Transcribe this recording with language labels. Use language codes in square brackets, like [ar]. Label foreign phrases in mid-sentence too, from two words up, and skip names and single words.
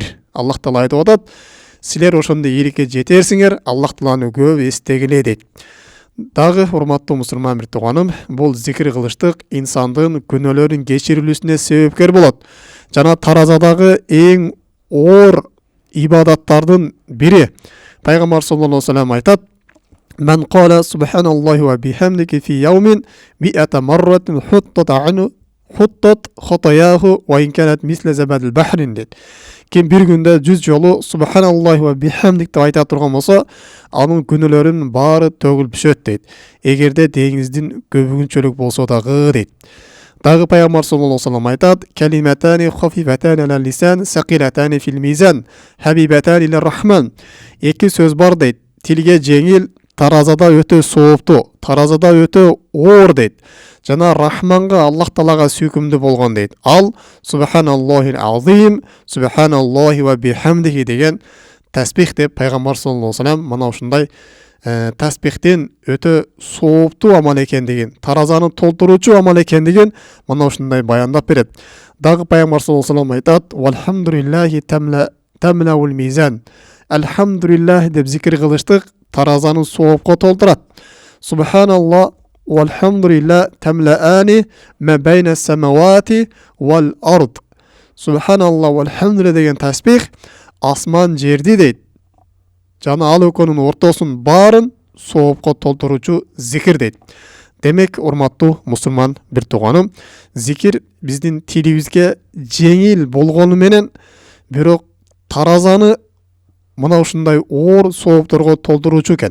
[ky] Аллах Таала айтып атат: "Силер ошондой ийгиликке жетерсиңер, Аллах Тааланы көп эстегиле" дейт. Дагы урматтуу мусулман бир тууганым, бул зикир кылыштык инсандын күнөөлөрүнүн кечирилүүсүнө себепкер болот. Жана таразадагы эң оор ибадаттардын бири. [ar] Пайгамбар صلى الله عليه وسلم айтат: "من قال سبحان الله وبحمده في يوم مائة مرة حطت خطاياه وإن كانت مثل زبد البحر" дейт. [ky] Ким бир күндө 100 жолу [ar] سبحان الله وبحمده [ky] деп айта турган болсо, анын күнөөлөрүнүн баары төгүлүп түшөт дейт. Эгерде деңиздин көбүгүнчөлүк болсо дагы дейт. [ar] Дагы Пайгамбар صلى الله عليه وسلم айтат: "كلمتان خفيفتان على اللسان ثقيلتان في الميزان, حبيبتان إلى الرحمن". [ky] Эки сөз бар дейт. Тилге жеңил, таразада өтө сооптуу, таразада өтө оор дейт. Жана Рахманга, Аллах Таалага сүйкүмдүү болгон дейт. Ал [ar] سبحان الله العظيم سبحان الله وبحمده [ky] деген тасбих деп Пайгамбар [ar] صلى الله عليه وسلم [ky] мына ушундай тасбихтин өтө сооптуу амал экендигин, таразаны толтуруучу амал экендигин мына ушундай баяндап берет. [ar] Дагы Пайгамбар صلى الله عليه وسلم айтат: "والحمد لله تملأ الميزان". [ky] Алхамдулиллах деп зикир кылыштык таразаны соопко толтурат. [ar] سبحان الله والحمد لله تملآن ما بين السماوات والأرض. سبحان الله والحمد لله [ky] деген тасбих асман жерди дейт. Жана ал экөөнүн ортосун баарын соопко толтуруучу зикир дейт. Демек, урматтуу мусулман бир тууганым, зикир биздин тилибизге жеңил болгону менен, бирок таразаны мына ушундай оор соопторго толтуруучу экен.